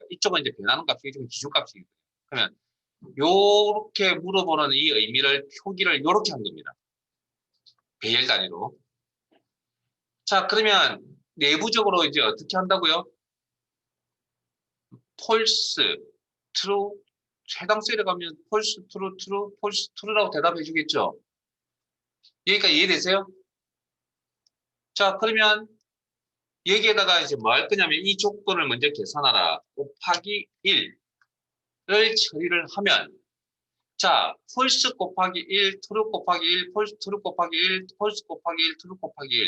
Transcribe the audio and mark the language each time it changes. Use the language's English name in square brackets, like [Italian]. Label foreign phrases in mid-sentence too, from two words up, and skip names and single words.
[Korean] 이쪽은 이제 변하는 값이 이쪽은 기준값이거든요. 그러면 요렇게 물어보는 이 의미를 표기를 요렇게 한 겁니다. 배열 단위로. 자, 그러면 내부적으로 이제 어떻게 한다고요? [English] false, true, [Korean] 해당 셀에 가면 [English] false, true, true, false, [Korean] true라고 대답해 주겠죠? 여기까지 이해되세요? 자, 그러면 여기에다가 이제 뭐 할 거냐면 이 조건을 먼저 계산하라. 곱하기 1을 처리를 하면 자, false 곱하기 1, true 곱하기 1, [English] false, true [Korean] 곱하기 1, false 곱하기 1, true 곱하기 1.